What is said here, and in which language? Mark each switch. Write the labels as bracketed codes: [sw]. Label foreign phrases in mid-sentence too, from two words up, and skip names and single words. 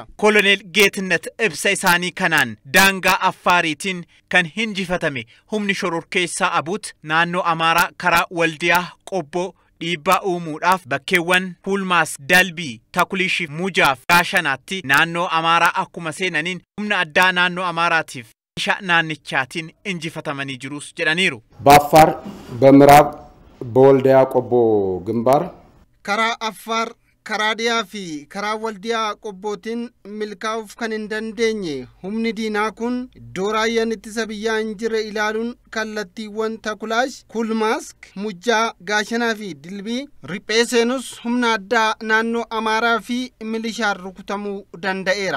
[om] Koloneel Geetinnat ibsa isaanii kanaan daangaa Affaariitiin kan hinjifatame humni shororkeessaa abuut naannoo Amaaraa karaa Waldiyaa Qobboo dhiibbaa uumuudhaaf bakkeewwan Hulmaas Dalbii Takuliishiif Mujaaf Gaashanaatti naannoo Amaaraa akkuma seenaniin humna addaa naannoo Amaaraatiif naannichaatiin injifatamanii jirus jedhaniiru. [am] በአፋር በምዕራብ በወልዲያ ቆቦ ግንባር [om] karaa Affaar karaa Diyaa fi karaa Waldiyaa Qobbootiin milkaa'uuf kan hin dandeenye humni diinaa kun iddoo raayyaan ittisa biyyaa hin jirre ilaaluun kallattiiwwan Takulaash, Kulmaas, Mujjaa, Gaashanaa fi Dilbii riphee seenus humna addaa naannoo Amaaraa fi milishaan rukutamuu danda'eera.